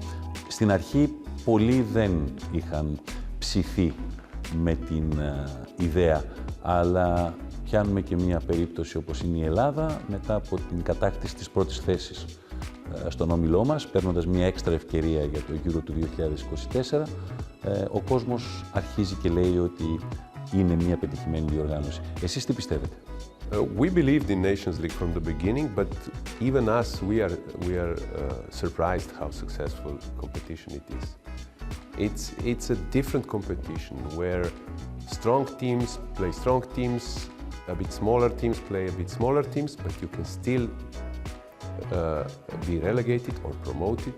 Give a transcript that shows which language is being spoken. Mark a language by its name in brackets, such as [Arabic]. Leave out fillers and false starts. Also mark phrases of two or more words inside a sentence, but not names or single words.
[Greek] Στην αρχή πολλοί δεν είχαν ψηθεί με την ιδέα, αλλά πιάνουμε και μια περίπτωση όπως είναι η Ελλάδα μετά από την κατάκτηση της πρώτης θέσης στον όμιλό μας, παίρνοντας μια έξτρα ευκαιρία για το Euro του 2024. Ο κόσμος αρχίζει και λέει ότι είναι μια πετυχημένη διοργάνωση. Εσείς τι πιστεύετε? [English] We believed in Nations League from the beginning, but even us, we are surprised how successful competition it is. It's a different competition where strong teams play strong teams, a bit smaller teams play a bit smaller teams, but you can still be relegated or promoted.